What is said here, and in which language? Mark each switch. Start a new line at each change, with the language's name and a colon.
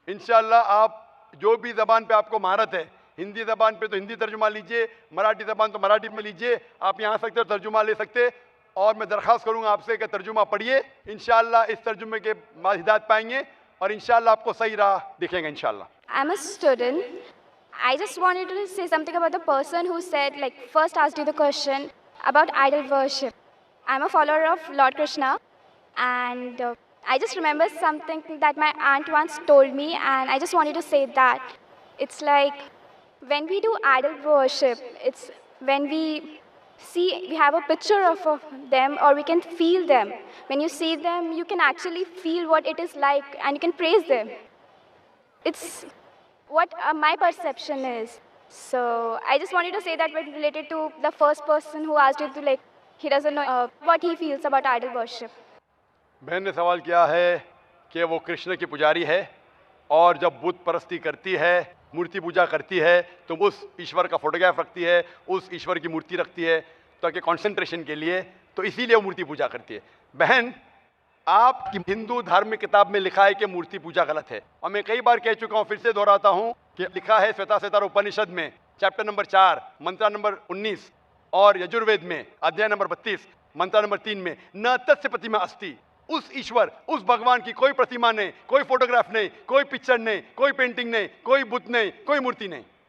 Hindi: इंशाअल्लाह आप जो भी जबान पे आपको महारत है, हिंदी जबान पे तो हिंदी तर्जुमा लीजिए, मराठी जबान तो मराठी में लीजिए, आप यहाँ सकते हो तर्जुमा ले सकते। और मैं दरख्वास्त करूंगा आपसे कि तर्जुमा पढ़िए, इंशाअल्लाह इस तर्जुमे के बाद हिदायत पाएंगे और इंशाअल्लाह आपको सही राह दिखेंगे इंशाअल्लाह।
English: I'm a student. I just wanted to say something about the person who said, like, first asked you the question about idol worship. I'm a follower of Lord Krishna, and I just remember something that my aunt once told me, and I just wanted to say that. It's like when we do idol worship, it's when we have a picture of them, or we can feel them. When you see them, you can actually feel what it is like, and you can praise them. It's what my perception is. So I just wanted to say that when related to the first person who asked you to, like, he doesn't know what he feels about idol worship.
Hindi: बहन ने सवाल किया है कि वो कृष्ण की पुजारी है और जब बुत परस्ती करती है, मूर्ति पूजा करती है, तो उस ईश्वर का फोटोग्राफ रखती है, उस ईश्वर की मूर्ति रखती है ताकि कंसंट्रेशन के लिए, तो इसीलिए वो मूर्ति पूजा करती है। बहन, आपकी हिंदू धार्मिक किताब में लिखा है कि मूर्ति पूजा गलत है, और मैं कई बार कह चुका हूँ, फिर से दोहराता हूँ कि लिखा है श्वेताश्वेतार उपनिषद में चैप्टर नंबर 4 मंत्र नंबर 19 और यजुर्वेद में अध्याय नंबर 32 मंत्र नंबर 3 में,
Sanskrit: न तस्य प्रतिमा अस्ति,
Hindi: उस ईश्वर, उस भगवान की कोई प्रतिमा नहीं, कोई फोटोग्राफ नहीं, कोई पिक्चर नहीं, कोई पेंटिंग नहीं, कोई बुत नहीं, कोई मूर्ति नहीं।